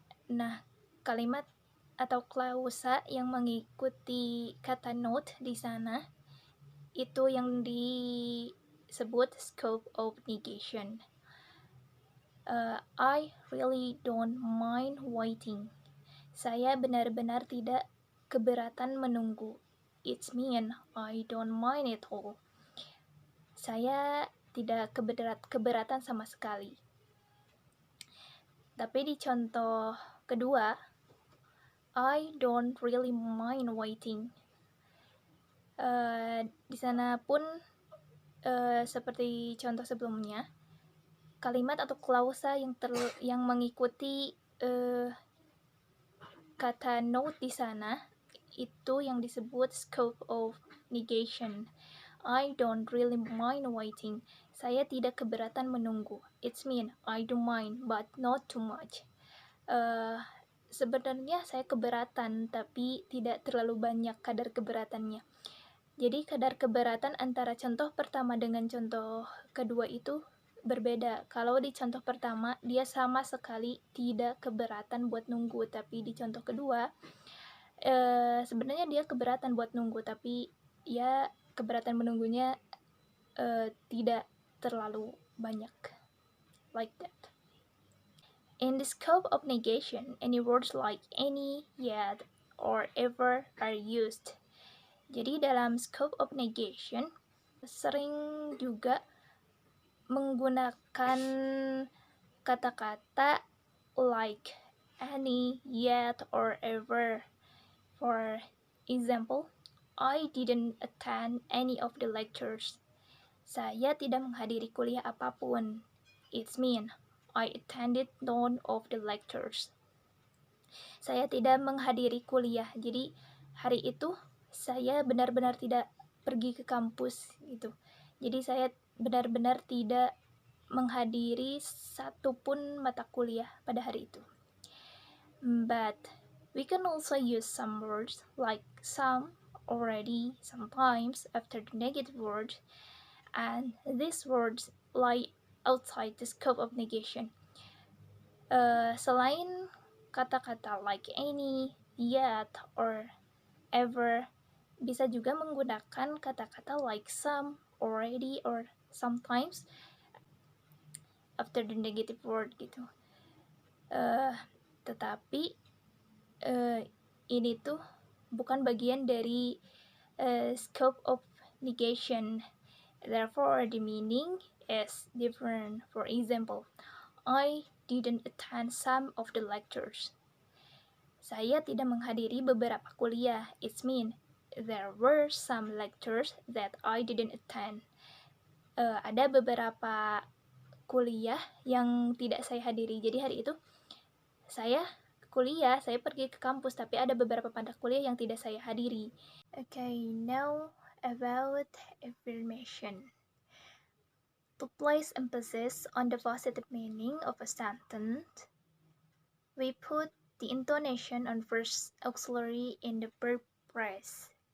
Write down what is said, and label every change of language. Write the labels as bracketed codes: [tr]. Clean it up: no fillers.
[id] Nah, kalimat atau klausa yang mengikuti kata not di sana itu yang disebut scope of negation. [en] I really don't mind waiting. [id] Saya benar-benar tidak keberatan menunggu. [en] It means I don't mind at all. [id] Saya tidak keberatan sama sekali. Tapi di contoh kedua, [en] I don't really mind waiting. [id] Di sana pun seperti contoh sebelumnya, kalimat atau klausa yang mengikuti kata note di sana itu yang disebut scope of negation. [en] I don't really mind waiting. [id] Saya tidak keberatan menunggu. [en] It means I don't mind but not too much. [id] Sebenarnya saya keberatan tapi tidak terlalu banyak kadar keberatannya. Jadi kadar keberatan antara contoh pertama dengan contoh kedua itu berbeda. Kalau di contoh pertama dia sama sekali tidak keberatan buat nunggu, tapi di contoh kedua sebenarnya dia keberatan buat nunggu, tapi ya keberatan menunggunya tidak terlalu banyak. [en] Like that. In the scope of negation, any words like any, yet, or ever are used. [id] Jadi dalam scope of negation sering juga menggunakan kata-kata [en] like any, yet, or ever. For example, I didn't attend any of the lectures. [id] Saya tidak menghadiri kuliah apapun. [en] It means I attended none of the lectures. [id] Saya tidak menghadiri kuliah. Jadi hari itu saya benar-benar tidak pergi ke kampus gitu. Jadi saya benar-benar tidak menghadiri satupun mata kuliah pada hari itu. [en] But we can also use some words like some, already, sometimes after the negative word, and these words lie outside the scope of negation. [id] Selain kata-kata [en] like any, yet, or ever, [id] bisa juga menggunakan kata-kata [en] like some, already, or sometimes after the negative word [id] gitu. Tetapi ini tuh bukan bagian dari scope of negation. [en] Therefore, the meaning is different. For example, I didn't attend some of the lectures. [id] Saya tidak menghadiri beberapa kuliah. [en] It means there were some lectures that I didn't attend. [id] Ada beberapa kuliah yang tidak saya hadiri. Jadi hari itu saya kuliah, saya pergi ke kampus, tapi ada beberapa mata kuliah yang tidak saya hadiri. [en] Okay, now about affirmation. To place emphasis on the positive meaning of a sentence, we put the intonation on first auxiliary in the verb phrase.